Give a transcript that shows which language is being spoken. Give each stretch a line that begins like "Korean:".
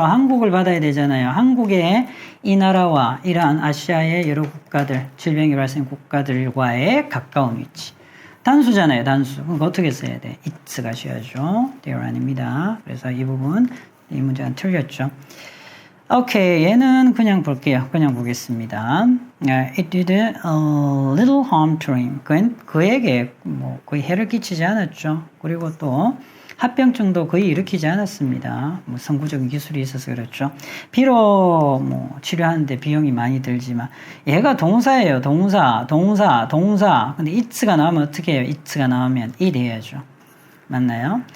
Korean: 한국을 받아야 되잖아요. 한국의 이 나라와 이러한 아시아의 여러 국가들, 질병이 발생한 국가들과의 가까운 위치. 단수잖아요, 단수. 그럼 어떻게 써야 돼? it's 가셔야죠. there 아닙니다. 그래서 이 부분, 이 문제는 틀렸죠. 오케이, 얘는 그냥 볼게요. 그냥 보겠습니다.
English: It did a little harm to him.
Korean: 그에게 뭐 거의 해를 끼치지 않았죠. 그리고 또 합병증도 거의 일으키지 않았습니다. 뭐 선구적인 기술이 있어서 그렇죠. 비록 뭐 치료하는데 비용이 많이 들지만 얘가 동사예요. 동사. 근데 it가 나오면 어떻게 해요? it가 나오면 it 해야죠. 맞나요?